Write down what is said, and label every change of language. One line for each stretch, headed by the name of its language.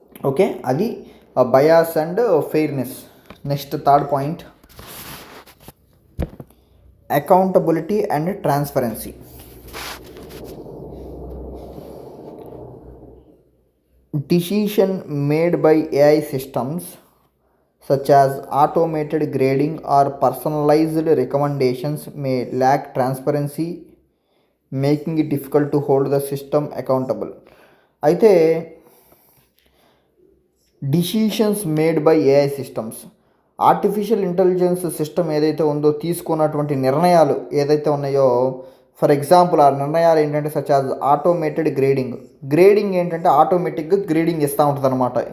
English: Okay, అది bias and fairness. Next third point, accountability and transparency. Decision made by AI systems such as automated grading or personalized recommendations may lack transparency, making it difficult to hold the system accountable.
Telugu: అయితే
English: decisions made by AI systems,
Telugu: artificial intelligence system ఏదైతే ఉందో తీసుకున్నటువంటి నిర్ణయాలు ఏదైతే ఉన్నాయో,
English: for example
Telugu: ఆ నిర్ణయాలు ఏంటంటే
English: such as automated grading
Telugu: ఏంటంటే ఆటోమేటిక్గా గ్రేడింగ్ ఇస్తూ ఉంటుంది అనమాట.